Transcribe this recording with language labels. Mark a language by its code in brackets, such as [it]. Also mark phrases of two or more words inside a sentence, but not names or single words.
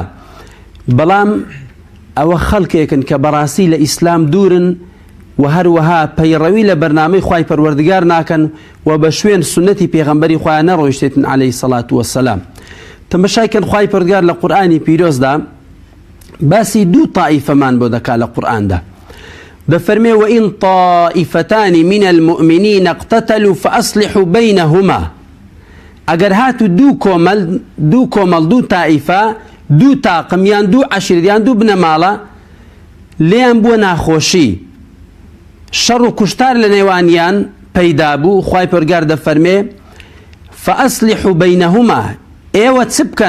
[ckb] بەڵام ئەوە خەڵکێکن کە بەڕاستی لە ئیسلام دوورن و هەروەها پەیڕەوی لە بەرنامەی خوای پەروەردگار ناکەن و بە شوێن سنەتی پێغەمبەری خۆیان نەڕۆیشتێتن [ar] عەلەیهی سەڵات وەسەلام. [ckb] تەماشاکەن خوای پەروەردگار لە قورئانی پیرۆزدا باسی دوو تائیفەمان بۆ دەکا لە قورئاندا. دەفەرمێ [ar] وئین طائفتان من المؤمنین اقتتلوا فأصلحوا بینهما، [ckb] ئەگەر هاتو دوو کۆمەڵ دوو تائیفە، دوو تاقم یان دوو عەشیرەت یان دوو بنەماڵە لێیان بووە ناخۆشی، شەڕ و کوشتار لە نێوانیان پەیدا بوو، خوای پەروەردگار دەفەرمێ [ar] فأصلحوا بینهما، [ckb] ئێوە چ بکەن؟